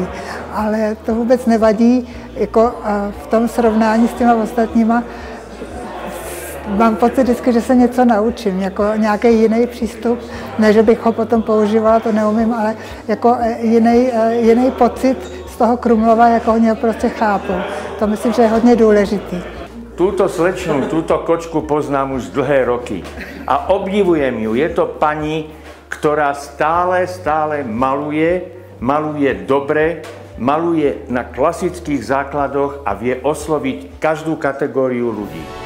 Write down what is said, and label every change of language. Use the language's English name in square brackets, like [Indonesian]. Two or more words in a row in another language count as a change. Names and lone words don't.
[Czech] Ale to vůbec nevadí, jako v tom srovnání s těma ostatníma mám pocit vždycky, že se něco naučím, jako nějaký jiný přístup, ne, že bych ho potom používala, to neumím, ale jako jiný pocit z toho Krumlova, jako ho prostě chápu. To myslím, že je hodně důležitý. [Slovak] Túto slečnu, túto kočku poznám už dlhé roky a obdivujem ju. Je to pani, ktorá stále maluje dobre, maluje na klasických základoch a vie osloviť každú kategóriu ľudí.